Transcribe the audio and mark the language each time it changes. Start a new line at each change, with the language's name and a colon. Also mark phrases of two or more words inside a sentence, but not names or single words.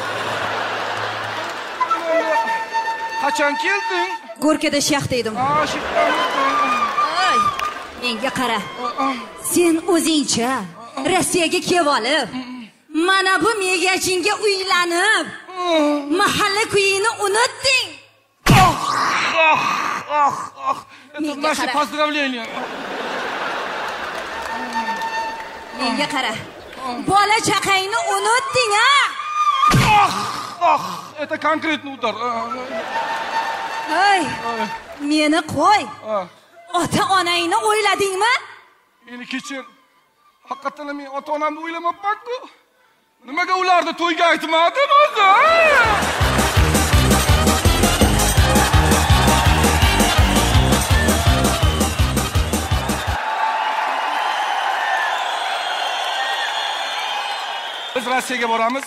Uzbek: Qachon kelding? Gorkada shaxta edim. Ay, menga qara. Sen o'zingcha Rossiyaga kelib olib, mana bu megachinga uylanib, mahalla kuyini unutding.
Russian: Это наше поздравление.
Uzbek: Menga qara. Bola chaqangni unutding, ha?
Russian: Это конкретный удар.
Uzbek: Ay, meni qo'y. Ota-onangni o'yladingmi? Meni kechir. Haqiqatan men ota-onamni o'ylamabman-ku. Nimaga ularni to'yga aytmadim o'zi? Biz Rossiyaga boramiz.